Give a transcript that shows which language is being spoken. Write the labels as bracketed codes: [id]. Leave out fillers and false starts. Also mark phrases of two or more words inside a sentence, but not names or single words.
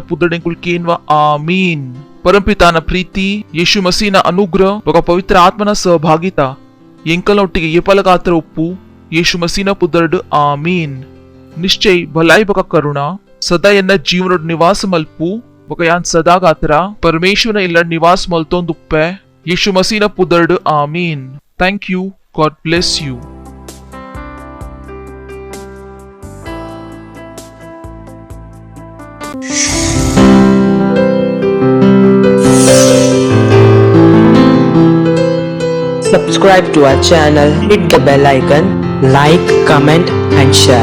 [tcy] ಪುದರ್ಡ್ ಎಂಕುಲ್ ಕೇನ್ವಾ ಆಮೀನ್ परमपिताನ ಪ್ರೀತಿ ಯೇಸು ಮಸೀನ ಅನುಗ್ರಹ ఒక ಪವಿತ್ರ ಆತ್ಮನ ಸಹಭಾಗಿತ ಎಂಕಲೊಟ್ಟಿಗೆ ಏಪಲಗಾತ್ರ ಉಪ್ಪು ಯೇಸು ಮಸೀನ ಪುದರ್ಡ್ ಆಮೀನ್ ನಿಶ್ಚಯ ಭಲಾಯಿ ಬಕ ಕರುಣ ಸದಾ ಎನ್ನ ಜೀವನೋಡ್ ನಿವಾಸ ಮಲ್ಪು ಬಕ ಯಾನ್ ಸದಾಗಾತ್ರ ಪರಮೇಶ್ವರನ ಇಲ್ಲ ನಿವಾಸ ಮಲ್ತೊಂದುಪ್ಪೆ ಯೇಸು ಮಸೀನ ಪುದರ್ಡ್ ಆಮೀನ್ [en] thank you God bless you Subscribe to our channel, hit the bell icon, like, comment and share.